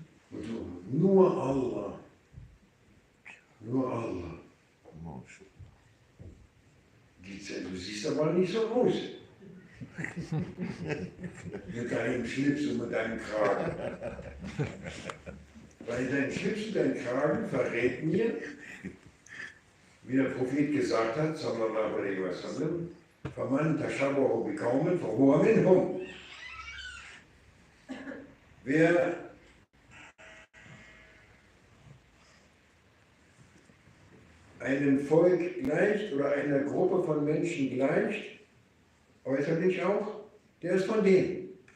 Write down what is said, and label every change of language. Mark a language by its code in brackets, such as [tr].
[de] Und du, nur Allah. Nur Allah. Du siehst aber nicht so aus. Mit deinem Schlips und mit deinem Kragen. Weil dein Schlips und dein Kragen verrät mir, wie der Prophet gesagt hat, [ar] sallallahu alaihi wasallam, فَمَنْ تَشَبَّهُ بِقَوْمٍ فَهُوَ مِنْهُمْ. [de] Wer einem Volk gleicht oder einer Gruppe von Menschen gleicht, äußerlich auch, der ist von denen.